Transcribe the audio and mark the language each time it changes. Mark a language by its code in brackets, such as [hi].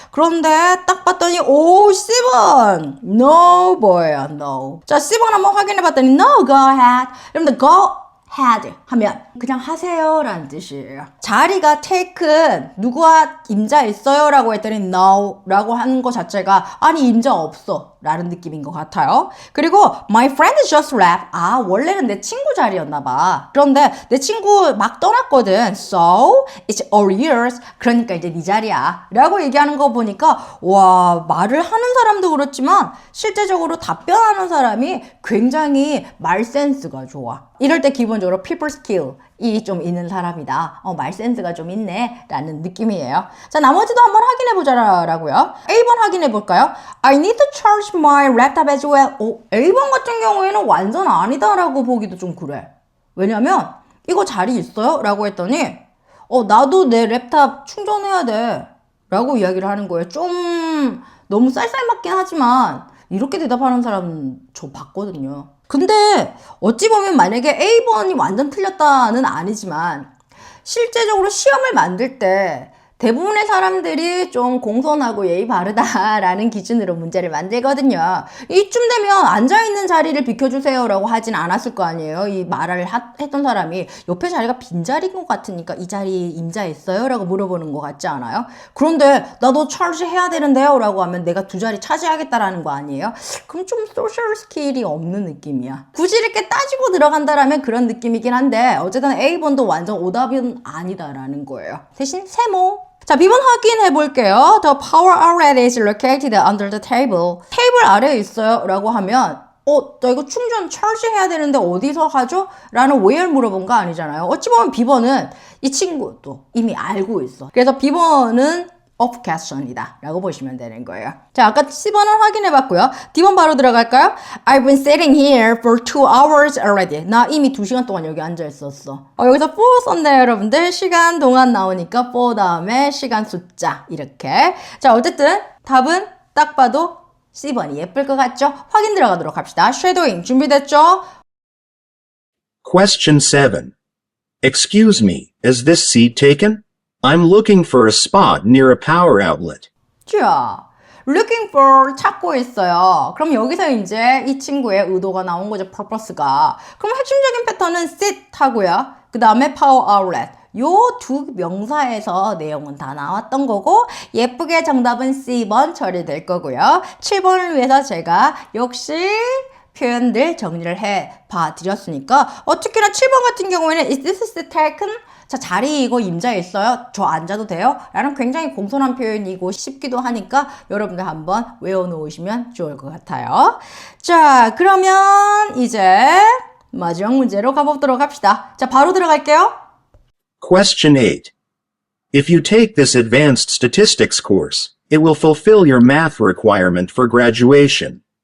[ko] 그런데 딱 봤더니 오, C번 no 뭐예요? no. 자, C번 한번 확인해 봤더니 [en] no, go ahead. [ko] 여러분들 go ahead 하면 그냥 하세요 라는 뜻이에요. 자리가 taken 누구와 임자 있어요? 라고 했더니 no 라고 하는 것 자체가 아니 임자 없어 라는 느낌인 것 같아요. [en] 그리고 my friend just left. [ko] 원래는 내 친구 자리였나 봐. 그런데 내 친구 막 떠났거든. [en] So it's all yours. [ko] 그러니까 이제 네 자리야 라고 얘기하는 거 보니까 와, 말을 하는 사람도 그렇지만 실제적으로 답변하는 사람이 굉장히 말 센스가 좋아. 이럴 때 기본적으로 people skill이 좀 있는 사람이다. 말 센스가 좀 있네 라는 느낌이에요. 자, 나머지도 한번 확인해 보자라고요. A번 확인해 볼까요? [en] I need to charge my laptop as well. [ko] A번 같은 경우에는 완전 아니다라고 보기도 좀 그래. 왜냐면 이거 자리 있어요? 라고 했더니 나도 내 랩탑 충전해야 돼 라고 이야기를 하는 거예요. 좀 너무 쌀쌀맞긴 하지만 이렇게 대답하는 사람 저 봤거든요. 근데 어찌 보면 만약에 A번이 완전 틀렸다는 아니지만 실제적으로 시험을 만들 때 대부분의 사람들이 좀 공손하고 예의 바르다라는 기준으로 문제를 만들거든요. 이쯤 되면 앉아있는 자리를 비켜주세요 라고 하진 않았을 거 아니에요. 이 말을 했던 사람이 옆에 자리가 빈자리인 것 같으니까 이 자리 임자 있어요? 라고 물어보는 것 같지 않아요? 그런데 나도 charge 해야 되는데요? 라고 하면 내가 2자리 차지하겠다라는 거 아니에요? 그럼 좀 소셜 스킬이 없는 느낌이야. 굳이 이렇게 따지고 들어간다라면 그런 느낌이긴 한데 어쨌든 A번도 완전 오답은 아니다라는 거예요. 대신 세모. 자, B번 확인해 볼게요. [en] The power outlet is located under the table. [ko] 테이블 아래에 있어요 라고 하면 나 이거 충전 charge 해야 되는데 어디서 하죠? 라는 where 물어본 거 아니잖아요. 어찌 보면 B번은 이 친구도 이미 알고 있어. 그래서 B번은 of question이다 라고 보시면 되는 거예요. 자, 아까 C번은 확인해 봤고요. D번 바로 들어갈까요? [en] I've been sitting here for 2 hours already. [ko] 나 이미 2시간 동안 여기 앉아 있었어. 여기서 for 썼네요, 여러분들. 시간 동안 나오니까 for 다음에 시간 숫자 이렇게. 자, 어쨌든 답은 딱 봐도 C번이 예쁠 것 같죠? 확인 들어가도록 합시다. 쉐도잉 준비됐죠? [en] Question 7. Excuse me, is this seat taken? I'm looking for a spot near a power outlet. [ko] 자, looking for 찾고 있어요. 그럼 여기서 이제 이 친구의 의도가 나온 거죠, purpose가. 그럼 핵심적인 패턴은 sit 하고요. 그 다음에 power outlet. 요 두 명사에서 내용은 다 나왔던 거고 예쁘게 정답은 C번 처리될 거고요. 7번을 위해서 제가 역시 표현들 정리를 해 봐드렸으니까 특히나 7번 같은 경우에는 [en] Is this seat taken? [ko] 자, 자리 이거 임자 있어요? 저 앉아도 돼요? 라는 굉장히 공손한 표현이고 쉽기도 하니까 여러분들 한번 외워놓으시면 좋을 것 같아요. 자, 그러면 이제 마지막 문제로 가보도록 합시다. 자, 바로 들어갈게요. [en] Question 8. If you take this advanced statistics course, it will fulfill your math requirement for graduation.